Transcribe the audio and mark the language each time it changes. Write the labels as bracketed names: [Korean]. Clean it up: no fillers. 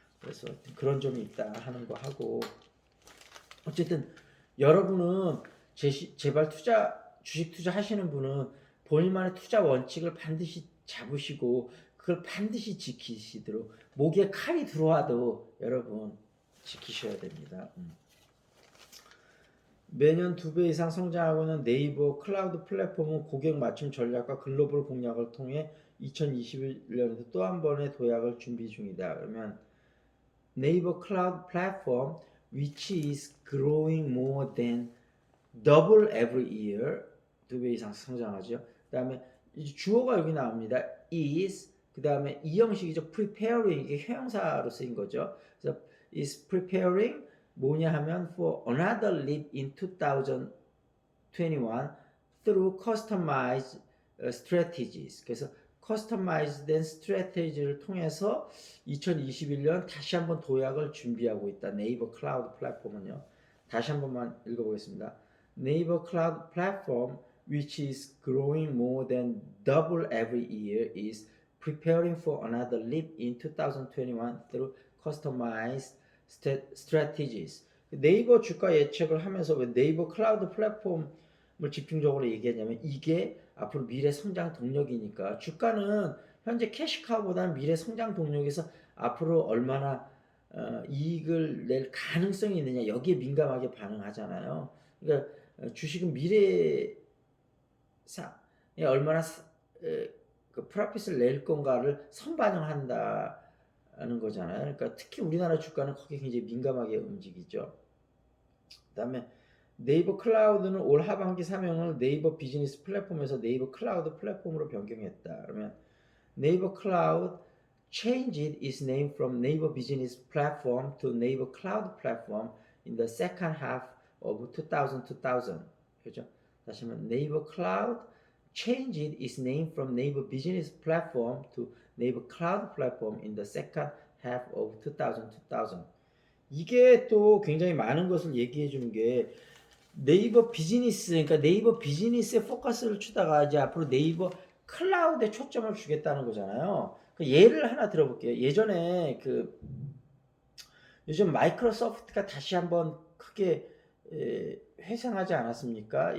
[Korean] 그래서 그런 점이 있다 하는 거 하고, 어쨌든 여러분은 제발 주식 투자 하시는 분은 본인만의 투자 원칙을 반드시 잡으시고 그걸 반드시 지키시도록, 목에 칼이 들어와도 여러분 지키셔야 됩니다. 매년 2배 이상 성장하고 있는 네이버 클라우드 플랫폼은 고객 맞춤 전략과 글로벌 공략을 통해 2021년에도 또 한 번의 도약을 준비 중이다. [English] 그러면 네이버 클라우드 플랫폼 which is growing more than double every year, [Korean] 2배 이상 성장하죠. 그 다음에 주어가 여기 나옵니다. is, 그 다음에 이 형식이죠. preparing, 이게 형용사로 쓰인 거죠. [English] 그래서 is preparing [Korean] 뭐냐 하면 [English] for another leap in 2021 through customized strategies. [Korean] 그래서 커스터마이즈된 스트래테지를 통해서 2021년 다시 한번 도약을 준비하고 있다. 네이버 클라우드 플랫폼은요. 다시 한 번만 읽어보겠습니다. [English] 네이버 클라우드 플랫폼 which is growing more than double every year is preparing for another leap in 2021 through customized strategies. [Korean] 네이버 주가 예측을 하면서 왜 네이버 클라우드 플랫폼 뭘 집중적으로 얘기하냐면 이게 앞으로 미래 성장 동력이니까 주가는 현재 캐시카우보다는 미래 성장 동력에서 앞으로 얼마나 이익을 낼 가능성이 있느냐 여기에 민감하게 반응하잖아요. 그러니까 주식은 미래 얼마나 그 프로핏을 낼 건가를 선반영한다는 거잖아요. 그러니까 특히 우리나라 주가는 거기에 굉장히 민감하게 움직이죠. 그다음에 네이버 클라우드는 올 하반기 사명을 네이버 비즈니스 플랫폼에서 네이버 클라우드 플랫폼으로 변경했다. [English] 그러면 네이버 클라우드 changed its name from Naver Business Platform to Naver Cloud Platform in the second half of 2000. [Korean] 그죠? 다시 한번 [English] Naver Cloud changed its name from Naver Business Platform to Naver Cloud Platform in the second half of 2000. [Korean] 이게 또 굉장히 많은 것을 얘기해 주는 게 네이버 비즈니스, 그러니까 네이버 비즈니스에 포커스를 주다가 이제 앞으로 네이버 클라우드에 초점을 주겠다는 거잖아요. 그 예를 하나 들어볼게요. 예전에 요즘 마이크로소프트가 다시 한번 크게 회상하지 않았습니까?